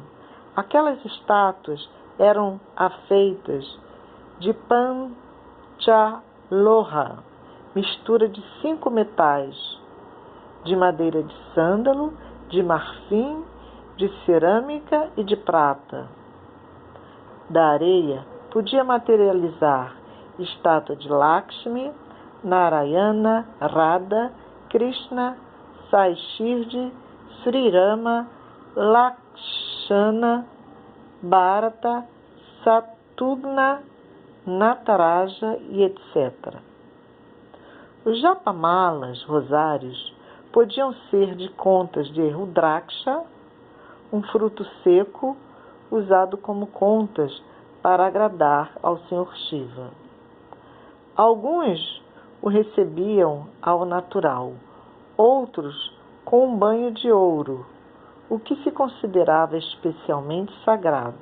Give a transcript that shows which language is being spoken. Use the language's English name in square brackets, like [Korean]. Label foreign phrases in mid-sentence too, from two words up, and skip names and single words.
[Portuguese] Aquelas estátuas eram afeitas de Panchaloha, mistura de 5 metais, de madeira de sândalo, de marfim, de cerâmica e de prata. Da areia podia materializar estátua de Lakshmi, Narayana, Radha, Krishna, Sai Shirdi, Sri Rama, Lakshana, Bharata, Satugna, Nataraja e etc. Os japamalas, rosários, podiam ser de contas de rudraksha, um fruto seco usado como contas para agradar ao Sr. Shiva. Alguns o recebiam ao natural, outros com um banho de ouro, o que se considerava especialmente sagrado.